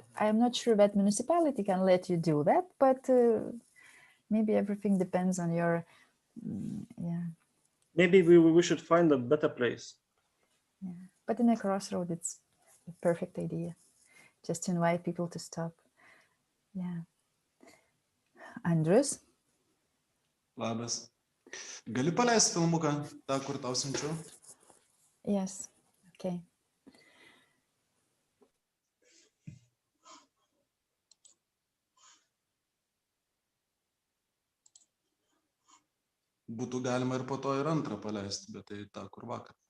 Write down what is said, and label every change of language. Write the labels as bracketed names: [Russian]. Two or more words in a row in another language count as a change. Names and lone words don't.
[English] I am not sure that municipality can let you do that, but maybe everything depends on your Maybe we should find a better place. Yeah. But in a crossroad, it's a perfect idea. Just to invite people to stop. Yeah. Andrius? [Lithuanian] Labas. Gali paleisti filmuką, tą, kur tau siunčiu? [English] Yes. Okay. [Lithuanian] Būtų galima ir po to ir antrą paleisti, bet tai tą, kur vakar.